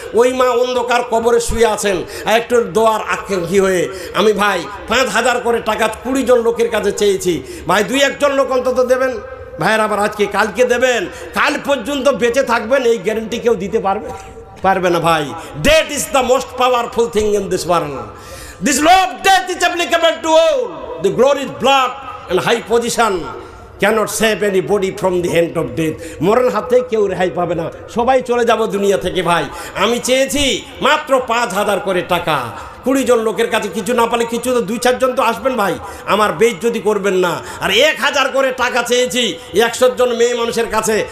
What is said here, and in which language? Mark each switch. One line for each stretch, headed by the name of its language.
Bangla: ওই মা অন্ধকার কবরে শুয়ে আছেন একটু দোয়ার আকাঙ্ক্ষী হয়ে। আমি ভাই 5,000 করে টাকা 20 জন লোকের কাছে চেয়েছি ভাই, 2-1 লোক অন্তত দেবেন ভাইয়ের আবার। আজকে কালকে দেবেন, কাল পর্যন্ত বেঁচে থাকবেন এই গ্যারেন্টি কেউ দিতে পারবে না ভাই।
English: Death is the most powerful thing in this world. This law of death is applicable to all. The glorious blood and high position cannot save anybody from the hand of death.
Bangla: মরণ হাতে কেউ রেহাই পাবে না, সবাই চলে যাব দুনিয়া থেকে ভাই। আমি চেয়েছি মাত্র 5,000 করে টাকা 20 জন লোকের কাছে। কিছু না পালে কিছু তো 2-4 জন তো আসবেন ভাই, আমার বেইজ্জতি করবেন না। আর 1,000 করে টাকা চেয়েছি 100 জন মেয়ে মানুষের কাছে।